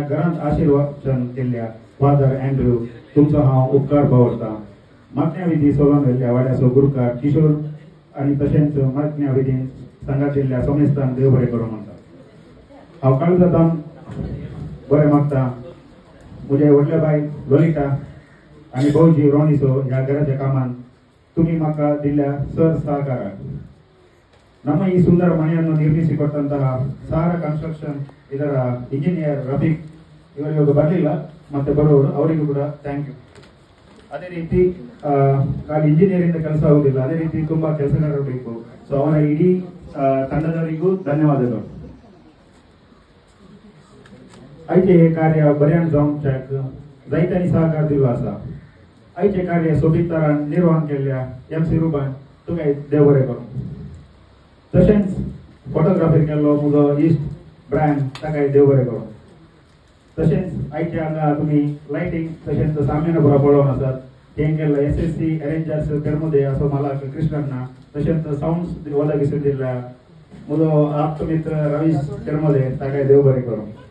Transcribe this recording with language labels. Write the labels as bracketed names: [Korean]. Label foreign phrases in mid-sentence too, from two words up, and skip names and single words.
[Konkani] घरांत आशिर्वाद केल्ल्या फादर अँड्रू तुमचो हांव उपकार बावरतां मागण्या विधी सोलोन व्हेल्ल्या वाड्याचो गुरुकार किशोर आनी तशेंच मागण्या विधीन सांगातिल्ल्या समेस्तांक देव बरें करूं म्हणटा हांव काळजांतल्यान बरें मागतां म्हजे व्हडले बाय ललिता आनी भौजी रोनिसो ह्या घराच्या कामान तुमी म्हाका दिल्ल्या सर सहकाराक [Kannada] ನಮ್ಮ ಈ ಸುಂದರ ಮನೆಯನ್ನು ನಿರ್ಮಿಸಿಕೊಟ್ಟಂತಹ ಸಾರ ಕನ್ಸ್ಟ್ರಕ್ಷನ್ ಇದರ ಇಂಜಿನಿಯರ್ ರಫೀಕ್ ಇವರಿಗೆ ಬರಲಿಲ್ಲ ಮತ್ತೆ ಬರೋರು ಅವರಿಗೂ ಕೂಡ [English] thank you [Kannada] ಅದೇ ರೀತಿ ಖಾಲಿ ಇಂಜಿನಿಯರಿಂಗ್ ಕೆಲಸ ಆಗುದಿಲ್ಲ ಅದೇ ರೀತಿ ತುಂಬಾ ಕೆಲಸಗಾರರು ಬೇಕು ಸೊ ಅವರ ಇಡೀ ತಂಡದವರಿಗೂ ಧನ್ಯವಾದಗಳು [Konkani] आयचे हे कार्य बऱ्यान जावंक जाय जायत्यांनी सहकार दिलो आसा आयचे कार्य सोबीत तरान निर्वहन केल्ल्या MC रुबान तुका देव बरें करूं तशेंच फोटोग्राफी केल्लो म्हजो इश्ट ब्रायन ताकाय देव बरें करूं तशेंच आयचे हांगा तुमी लायटिंग तशेंच सामान बरो पळोवन आसात तें केल्लो SSC अरेंजर्स पेरमुदे असो मालक कृष्णण्णा तशेंच साउंड्स ओदगिसून दिल्ल्या म्हजो आप्त मित्र रवीश पेरमुदे ताकाय देव बरें करूं